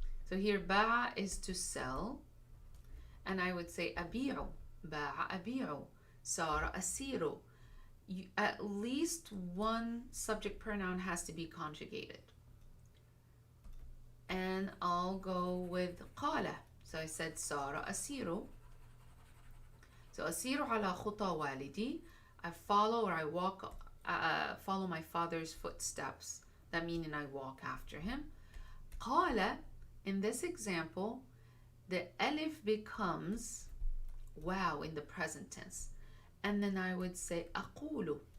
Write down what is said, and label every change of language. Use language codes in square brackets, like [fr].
[en] So here, باع is to sell. And I would say أبيع. [ar] باع أبيع. صار أسير. [en] At least one subject pronoun has to be conjugated. And I'll go with قال. So I said [ar] صار أسير. So أسير على خطى والدي. [en] I follow, or I walk, follow my father's footsteps. That meaning I walk after him. قال, in this example, the alif becomes wow in the present tense. And then I would say أقول.